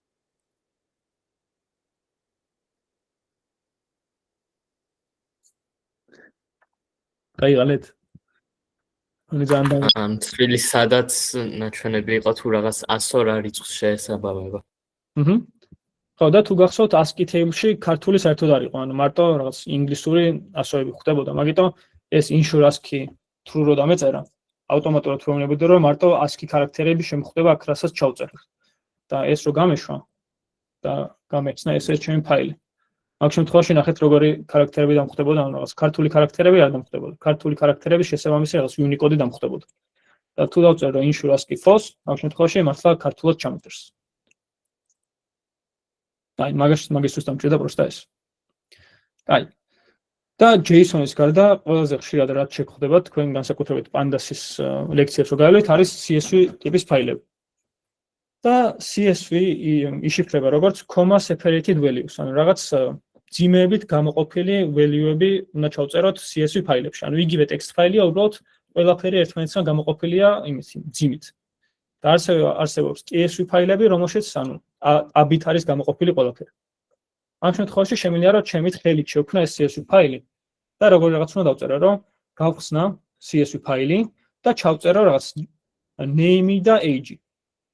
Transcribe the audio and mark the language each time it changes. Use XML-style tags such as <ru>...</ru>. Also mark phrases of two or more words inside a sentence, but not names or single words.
<ka>გაიღალეთ? ამ თბილი სადაც ნაჩვენები იყო თუ რაღაც 100 რიცხვს შეესაბამება. ხო და თუ გახსოვთ</ka> <en>ASCII table-ში</en> <ka>ქართული საერთოდ არ იყო, ანუ მარტო რაღაც ინგლისური ასოები ხდებოდა, მაგიტომ ეს</ka> <en>ensure ASCII true</en> <ka>რო დამეწერა, ავტომატურად ვეუბნებოდი რომ მარტო ASCII ქარაქტერები შემხვდება აქ, რასაც ჩავწერე. და ეს რო გამეშვა და გამეცნა ესე ჩემი ფაილი. მაგ შემთხვევაში ნახეთ როგორი ქარაქტერები დამხვდებოდა, ანუ რაღაც ქართული ქარაქტერები არ დამხვდებოდა. ქართული ქარაქტერების შესაბამისი რაღაც Unicode-ი დამხვდებოდა. და თუ დავწერო</ka> <en>ensure ASCII false,</en> <ka>მაგ შემთხვევაში მართლა ქართულად ჩამოწერს. აი, მაგისთვის დამჭირდა პროსტა ეს. აი. და JSON-ის გარდა ყველაზე ხშირად რაც შეგხვდება თქვენ განსაკუთრებით Pandas-ის ლექციებს რო გაავლით, არის CSV ტიპის ფაილები. და CSV იშიფრება როგორც</ka> <en>comma separated values,</en> <ka>ანუ რაღაც ძიმეებით გამოყოფილი value-ები უნდა ჩავწეროთ CSV ფაილებში. ანუ იგივე text ფაილია, უბრალოდ ყველაფერი ერთმანეთთან გამოყოფილია იმით, ძიმით. და არსებობს CSV ფაილები, რომელშიც ანუ A-bit არის გამოყოფილი ყველაფერი. ამ შემთხვევაში შემიძლია რომ ჩემით ხელით შევქმნა ეს CSV ფაილი და როგორ რაღაც უნდა დავწერო, რომ გავხსნა CSV ფაილი და ჩავწერო რაღაც name-ი და age-ი.</ka>